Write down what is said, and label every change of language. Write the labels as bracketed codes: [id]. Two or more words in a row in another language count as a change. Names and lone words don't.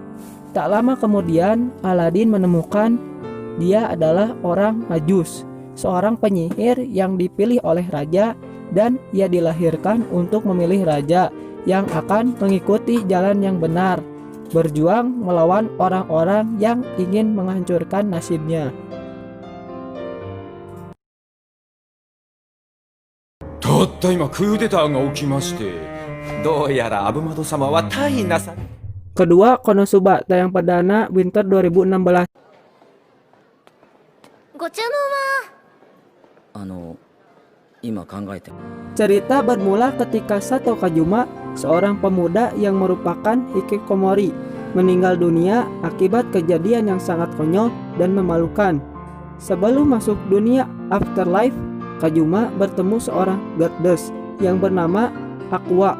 [id] Tak lama kemudian Aladin menemukan dia adalah orang Majus, seorang penyihir yang dipilih oleh raja, dan ia dilahirkan untuk memilih raja yang akan mengikuti jalan yang benar, berjuang melawan orang-orang yang ingin menghancurkan nasibnya. [ja] たった今クーデターが起きまして、どうやらアブマド様は大変なさ。 [id] Kedua, Konosuba tayang perdana Winter 2016. [ja] ご注文は。今考えて。 [id] Cerita bermula ketika Sato Kajuma, seorang pemuda yang merupakan hikikomori, meninggal dunia akibat kejadian yang sangat konyol dan memalukan. Sebelum masuk dunia afterlife, Kajuma bertemu seorang goddess yang bernama Aqua.